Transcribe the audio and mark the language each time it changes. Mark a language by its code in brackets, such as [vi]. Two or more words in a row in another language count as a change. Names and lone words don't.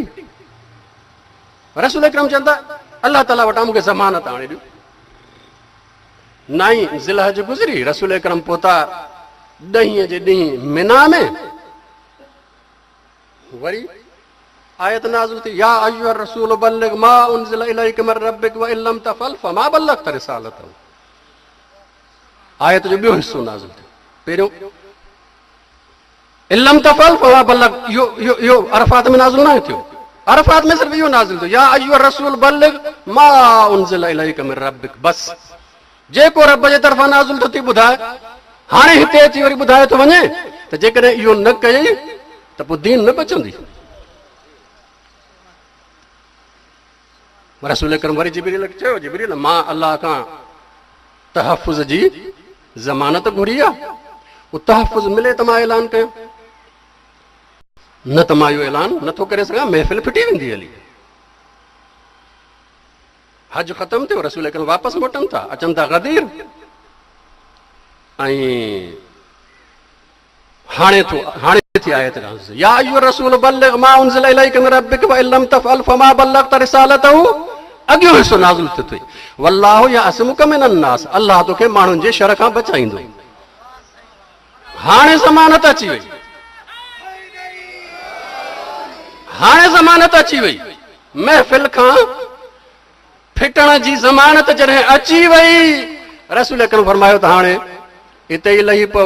[sd] रसूल अकरम चवंदा अल्लाह ताला वटां मूंखे ज़मानत आणे ॾियो। 9 ज़िलहज गुज़री, रसूल अकरम पहुता 10 जे ॾींहुं मिना में। वरी आयत नाज़िल थी, [ar] يا أيها الرسول بلغ ما أنزل إليك من ربك وإن لم تفعل فما بلغت رسالته. [sd] आयत जो ॿियो हिस्सो नाज़िल थियो। पहिरियों [ar] إن لم تفعل فما بلغ, [sd] इहो अरफात में नाज़िल न थियो। अरफात में सिर्फ़ इहो नाज़िल थियो, [ar] يا أيها الرسول بلغ ما أنزل إليك من ربك. [sd] बस जेको रब जे तरफ़ां नाज़िल थो थी ॿुधाए। हाणे हिते अची वरी ॿुधाए थो वञे त जेकॾहिं इहो न कई त पोइ दीन न बचंदी। रसूल अकरम वरी जिब्रील खे चयो, जिब्रील मां अल्लाह खां तहफ़ुज़ जी ज़मानत घुरी आहे, उहो तहफ़ुज़ मिले त मां ऐलान कयां, न त मां इहो ऐलान नथो करे सघां, महफ़िल फिटी वेंदी हली। हज ख़तमु थियो, रसूल अकरम वापसि मोटनि था, अचनि था गदीर। ऐं हाणे थी आयत [ar] يا أيها الرسول بلغ ما أنزل إليك من ربك وإن لم تفعل فما بلغت رسالته. [sd] अॻियो हिसो नाज़िल थियो, [ar] والله يعصمك من الناس, [sd] अल्लाह तोखे माण्हुनि जे शर खां बचाईंदो। हाणे ज़मानत अची वई, हाणे ज़मानत अची वई, महफ़िल खां फिटण जी ज़मानत जॾहिं अची वई, रसूल अकरम फरमायो त हाणे हिते ई लही पओ।